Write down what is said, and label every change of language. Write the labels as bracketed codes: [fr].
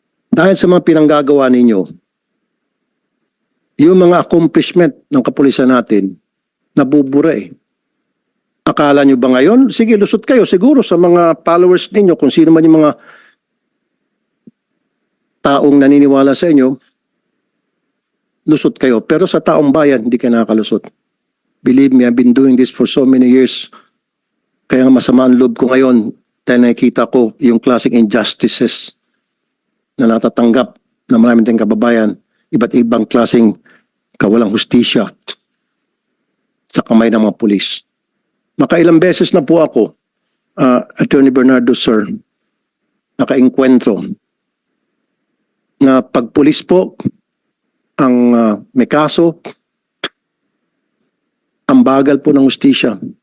[tl] Dahil sa mga pinanggagawa ninyo, yung mga accomplishment ng kapulisan natin, nabubura eh. Akala nyo ba ngayon? Sige, lusot kayo. Siguro sa mga followers ninyo, kung sino man yung mga taong naniniwala sa inyo, lusot kayo. Pero sa taong bayan, hindi kayo nakakalusot. [en] Believe me, I've been doing this for so many years. [tl] Kaya masama ang loob ko ngayon dahil nakikita ko yung [en] classic injustices [tl] na natatanggap ng maraming tayong kababayan, iba't ibang klaseng kawalang hustisya sa kamay ng mga pulis. Makailang beses na po ako, Attorney Bernardo, sir, nakainkwentro na pag pulis po ang may kaso, ang bagal po ng hustisya.